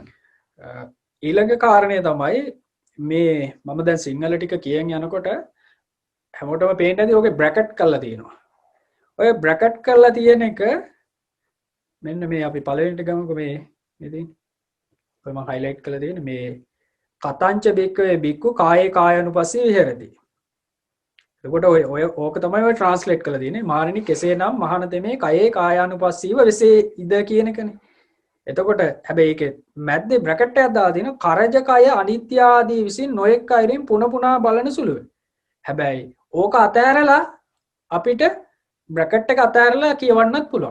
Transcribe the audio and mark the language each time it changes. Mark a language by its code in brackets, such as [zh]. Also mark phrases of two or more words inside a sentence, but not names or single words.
[si] ඊළඟ කාරණේ තමයි මේ මම දැන් සිංහල ටික කියන් යනකොට හැමෝටම පේන්න ඇති ඔගේ බ්‍රැකට් කරලා තියෙනවා. ඔය බ්‍රැකට් කරලා තියෙන එක මෙන්න මේ අපි පළවෙනිට ගමුකෝ මේ ඉතින් ඔය මම highlight කරලා තියෙන මේ [pi] කතංච බික්කවේ බික්කු කායේ කායනුපස්සී විහෙරති. [si] එතකොට ඔය ඕක තමයි ඔය translate කරලා තියෙන්නේ. මාරණි කෙසේනම් මහානතෙමේ කයේ කායානුපස්සීව වෙසේ ඉද කියන එකනේ. එතකොට හැබැයි ඒකේ මැද්දේ බ්‍රැකට් එකක් දාලා තියෙනවා කරජ කය අනිත්‍ය ආදී විසින් නොඑක් අයරින් පුන පුනා බලන සුළුයි. හැබැයි ඕක අතෑරලා අපිට බ්‍රැකට් එක අතෑරලා කියවන්නත් පුළුවන්.